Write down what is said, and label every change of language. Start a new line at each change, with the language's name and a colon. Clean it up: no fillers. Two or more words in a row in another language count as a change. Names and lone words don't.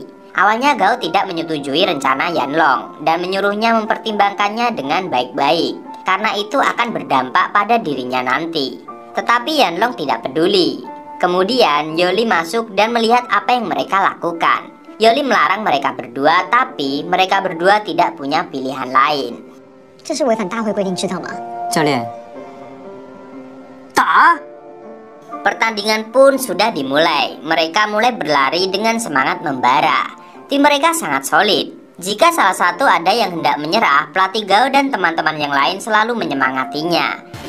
Indonesian: Awalnya Gao tidak menyetujui rencana Yanlong dan menyuruhnya mempertimbangkannya dengan baik-baik, karena itu akan berdampak pada dirinya nanti. Tetapi Yanlong tidak peduli. Kemudian Yoli masuk dan melihat apa yang mereka lakukan. Yoli melarang mereka berdua, tapi mereka berdua tidak punya pilihan lain.
Chinese: 这是违反大会规定，知道吗？教练，
Indonesian: Pertandingan pun sudah dimulai. Mereka mulai berlari dengan semangat membara. Tim mereka sangat solid. Jika salah satu ada yang hendak menyerah, pelatih Gao dan teman-teman yang lain selalu menyemangatinya.